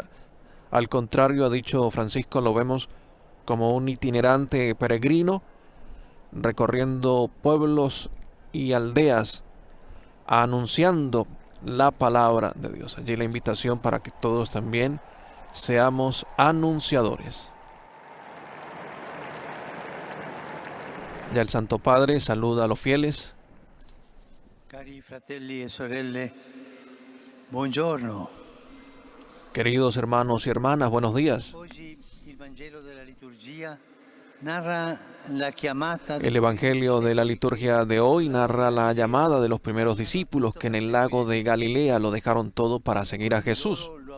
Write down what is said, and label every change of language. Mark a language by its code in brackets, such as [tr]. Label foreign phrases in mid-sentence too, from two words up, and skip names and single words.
[es] Al contrario, ha dicho Francisco, lo vemos como un itinerante peregrino, recorriendo pueblos y aldeas, anunciando la palabra de Dios. Allí la invitación para que todos también seamos anunciadores. Ya el Santo Padre saluda a los fieles. [it] Cari fratelli e sorelle, buongiorno. [es] Queridos hermanos y hermanas, buenos días. El Evangelio de la liturgia de hoy narra la llamada de los primeros discípulos que en el lago de Galilea lo dejaron todo para seguir a Jesús.